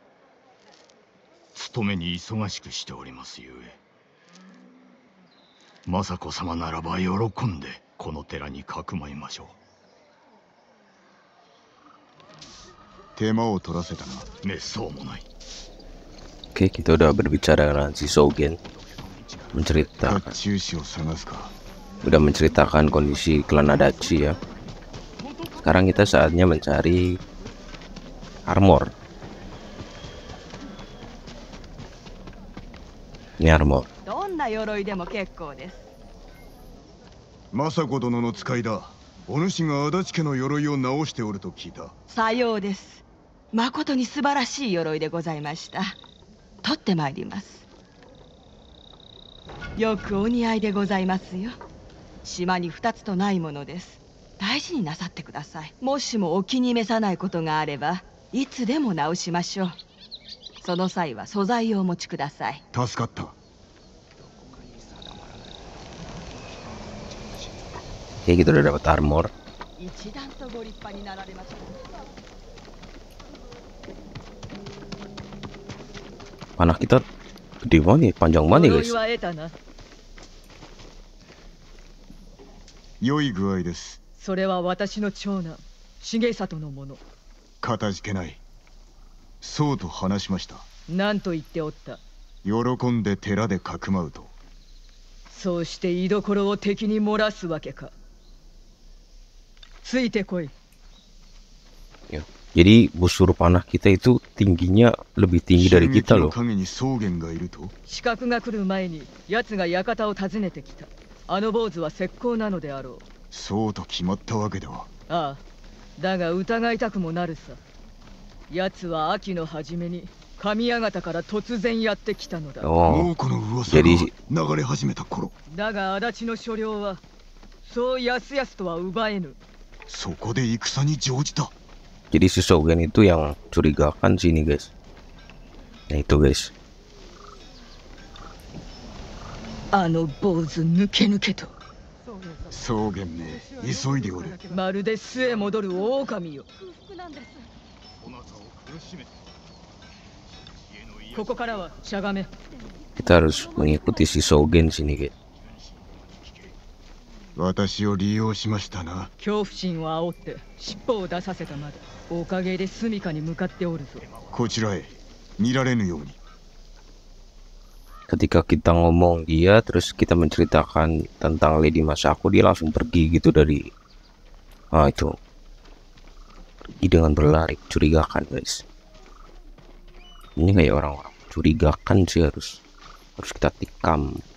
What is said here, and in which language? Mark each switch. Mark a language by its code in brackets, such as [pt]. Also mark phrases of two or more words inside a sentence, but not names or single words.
[ja] 勤めに忙しくしておりますゆえ。政子様ならば喜んでこの寺にかくまいましょう。手間を取らせたな。めっそうもない。 [id] Oke, kita udah berbicara dengan si Sogen. [ja] 甲 [id] Menceritakan, [ja] 冑師を探すか。 [id] udah menceritakan kondisi klan Adachi ya. Sekarang kita saatnya mencari armor. Ini armor. [ja] どんな鎧でも結構です。政子殿の使いだ。お主が足立家の鎧を直しておると聞いた。さようです。誠に素晴らしい鎧でございました。取ってまいります。よくお似合いでございますよ。島に2つとないものです。大事になさってください。もしもお気に召さないことがあればいつでも直しましょう。その際は素材をお持ちください。助かった。 [id] Oke, kita udah dapat armor. [ja] 一段とご立派になられました。 [id] Panah kita gede banget nih, panjang banget nih guys. [ja] 鎧は得たな。良い具合です。それは私の長男重里のもの。かたじけない。そうと話しました。何と言っておった。喜んで寺でかくまうと。そうして居所を敵に漏らすわけか。ついてこい。 [id] Ya. Jadi busur panah kita itu tingginya lebih tinggi dari kita [ja] の [id] loh. [ja] 陰に草原がいると。刺客が来る前に奴が館を訪ねてきた。あの坊主は石膏なのであろう。そうと決まったわけでは。ああ、だが疑いたくもなるさ。奴は秋の初めに神谷方から突然やってきたのだ。 Oh, もうこの噂が [id] jadi [ja] 流れ始めた頃。だが足立の所領はそうやすやすとは奪えぬ。そこで戦に乗じた。 [id] jadi si Sogen itu yang curigakan sini guys. Nah itu guys. [ja] あの坊主抜け抜けと。草原め急いでおる。まるで巣へ戻る狼よ。ここからはしゃがめ。 [id] Kita harus mengikuti si Sogen sini guys. [ja] 私を利用しましたな。恐怖心を煽って尻尾を出させたまで。おかげで住処に向かっておるぞ。こちらへ見られぬように。 [id] Ketika kita ngomong dia, terus kita menceritakan tentang Lady Masako, dia langsung pergi gitu dari. Ah itu. pergi dengan berlari, curigakan guys. Ini kayak orang-orang curigakan sih, harus kita tikam.